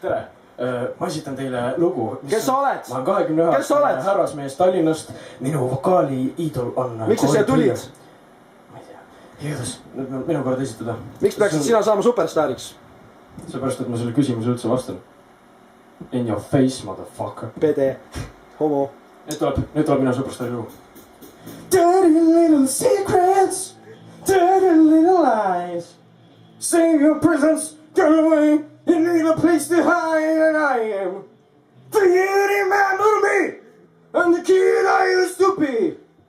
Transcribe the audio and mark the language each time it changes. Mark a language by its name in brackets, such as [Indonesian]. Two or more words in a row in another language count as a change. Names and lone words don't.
[Estonian] Tere! Ma esitan teile lugu. Kes sa oled? Ma olen 21 härrasmees Tallinnast. Minu vokaali-iidol on... Miks sa siia tulid? Ma ei tea. Jõudus, nüüd minu kord esitada. Miks peaksid sina saama superstaariks? Seepärast, et ma selle küsimuse üldse vastan. [English] In your face, motherfucker. [Estonian] Pede. Homo. Nüüd tuleb minu superstaari lugu. [English] Dirty little secrets, dirty little lies. Save your presence, get away. You need a place to hide, and I am. Do you remember me? I'm the kid I used to be.